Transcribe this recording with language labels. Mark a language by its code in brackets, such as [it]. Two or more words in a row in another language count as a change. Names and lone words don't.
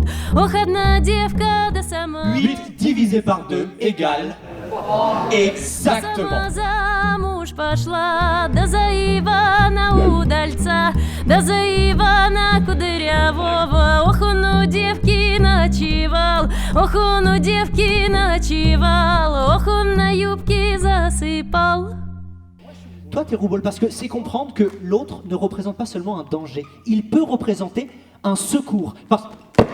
[ru] Ох, одна девка, да сама [fr] 8 divisé par 2 égale exactement. [ru] сама замуж пошла, да за Ивана удальца, да за Ивана кудрявого. Ох, он у девки ночевал, ох, он у девки ночевал, ох, он на юбке засыпал. [fr] Toi, t'es rouball parce que c'est comprendre que l'autre ne représente pas seulement un danger, il peut représenter un secours. Parce